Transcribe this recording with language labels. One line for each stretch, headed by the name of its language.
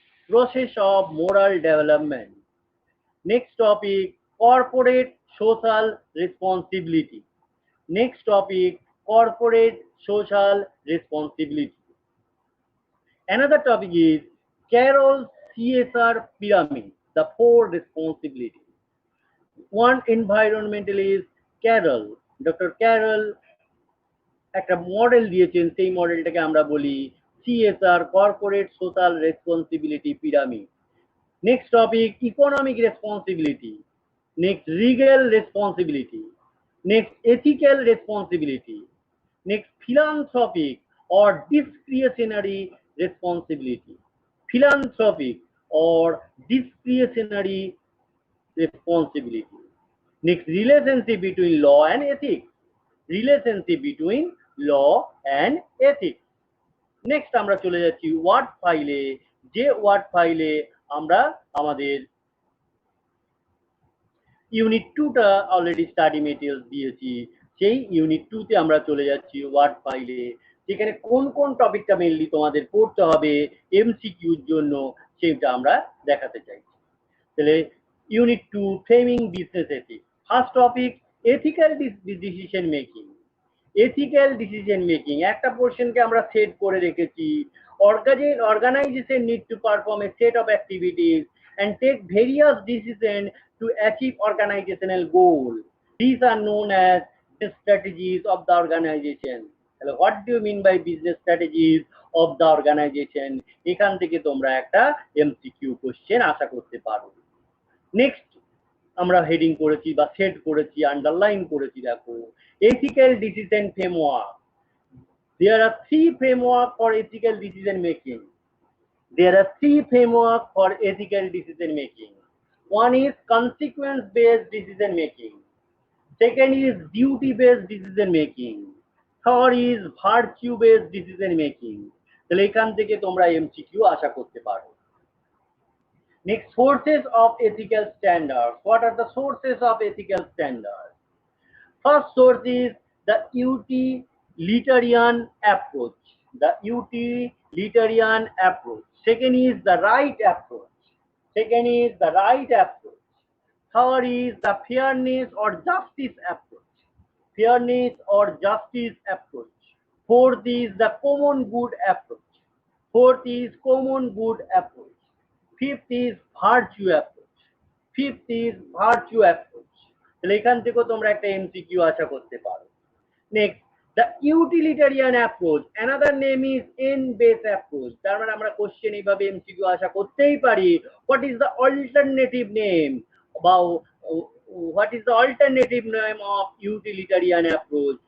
English: Process of moral development. Next topic, corporate social responsibility. Next topic, corporate social responsibility. Another topic is Carroll's CSR pyramid, the four responsibilities. One environmentalist,
Bangla: Carroll, doctor Carroll একটা model দিয়েছেন, সেই মডেলটাকে আমরা বলি CSR,
English: Corporate social responsibility pyramid. Next topic, economic responsibility. Next, legal responsibility. Next, ethical responsibility. Next, philanthropic or discretionary responsibility. Philanthropic or discretionary responsibility. Next, relationship between law and ethics. Relationship between law and ethics.
Bangla: Next আমরা চলে যাচ্ছি word ফাইলে, যে word ফাইলে আমরা আমাদের unit 2টা already study materials দিয়েছি, সেই ইউনিট 2তে আমরা চলে যাচ্ছি ওয়ার্ড ফাইলে, যেখানে কোন কোন টপিকটা মেইনলি তোমাদের পড়তে হবে এমসিকিউর জন্য সেটা আমরা দেখাতে চাইছি।
English: তাহলে unit 2, framing business ethics. First topic, ethical decision making.
Bangla: Ethical decision making একটা পোর্শনকে আমরা সেট করে রেখেছি।
English: Organization need to perform a set of activities and take various decisions to achieve organizational goal. These are known as the strategies of the organization. Hello, what do you mean by business strategies of the organization?
Bangla: এখান থেকে তোমরা একটা MCQ question আশা করতে পারো। Next আমরা heading করেছি বা set করেছি, আন্ডারলাইন করেছি, দেখো
English: ethical decision framework. There are 3 framework for ethical decision making. There are 3 framework for ethical decision making. One is consequence based decision making. Second is duty based decision making. Third is virtue based decision making.
Bangla: তাহলে এখান থেকে তোমরা MCQ আশা করতে পারো।
English: Next, sources of ethical standards. What are the sources of ethical standards? First source is the utilitarian approach. The utilitarian approach. Second is the right approach. Second is the right approach. Third is the fairness or justice approach. Fairness or justice approach. Fourth is the common good approach. Fourth is common good approach. Fifth is virtue approach. Fifth is virtue approach.
Bangla: তাহলে এখান থেকেও তোমরা একটা MCQ আশা করতে পারো।
English: Next, the utilitarian approach, another name is end base approach.
Bangla: তার মানে আমরা কোশ্চেন এইভাবে এমসিকিউ আশা করতেই পারি,
English: What is the alternative name বা what is the alternative name of utilitarian approach?